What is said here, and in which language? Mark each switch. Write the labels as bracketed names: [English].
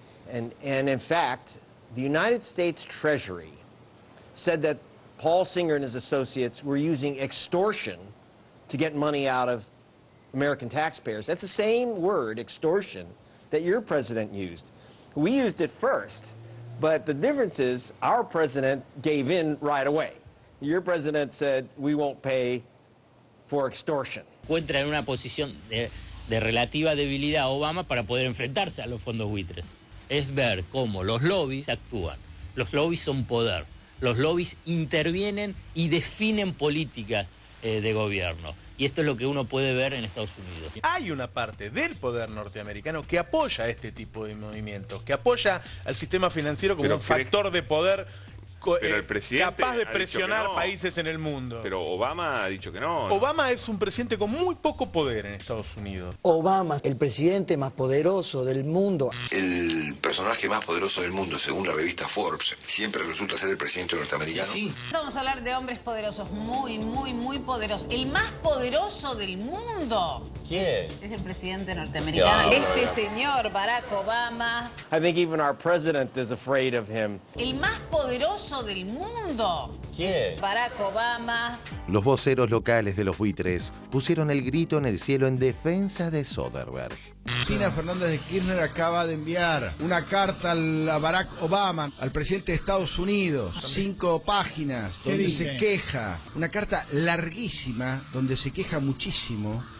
[English] And in fact, the United States Treasury said that Paul Singer and his associates were using extortion to get money out of American taxpayers. That's the same word, extortion, that your president used. We used it first, but the difference is our president gave in right away. Your president said, we won't pay for extortion. [Spanish] Encuentra en una posición de relativa debilidad a Obama para poder enfrentarse a los fondos buitres. Es ver cómo los lobbies actúan. Los lobbies son poder. Los lobbies intervienen y definen políticas de gobierno. Y esto es lo que uno puede ver en Estados Unidos. Hay una parte del poder norteamericano que apoya este tipo de movimientos, que apoya al sistema financiero como un factor de poder pero el presidente capaz de presionar países en el mundo. Pero Obama ha dicho que no. Obama es un presidente con muy poco poder en Estados Unidos. Obama, el presidente más poderoso del mundo. El personaje más poderoso del mundo, según la revista Forbes, siempre resulta ser el presidente norteamericano. Sí. Vamos a hablar de hombres poderosos, muy, muy, muy poderosos. El más poderoso del mundo. ¿Quién? Es el presidente norteamericano. Este señor, Barack Obama. [English] I think even our president is afraid of him. [Spanish] El más poderoso del mundo. ¿Quién? Barack Obama. Los voceros locales de los buitres pusieron el grito en el cielo en defensa de Soderbergh. Cristina Fernández de Kirchner acaba de enviar una carta a Barack Obama, al presidente de Estados Unidos, 5 páginas, donde se queja, una carta larguísima, donde se queja muchísimo.